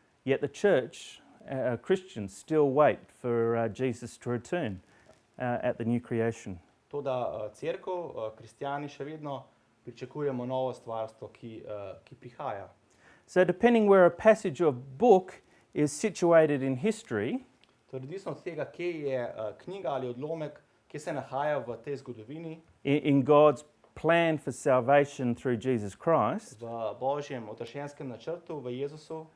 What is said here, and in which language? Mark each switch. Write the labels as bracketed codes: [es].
[en] Yet the church, Christians, still wait for Jesus to return at the new creation. [sl] Toda cerkev, kristjani še vedno pričakujemo novo stvarstvo, ki prihaja. [en] So depending where a passage or book is situated in history, [sl] To je odvisno od tega, kje je knjiga ali odlomek, kje se nahaja v tej zgodovini, [en] in God's plan for salvation through Jesus Christ, [sl] v Božjem odrešenskem načrtu, v Jezusu,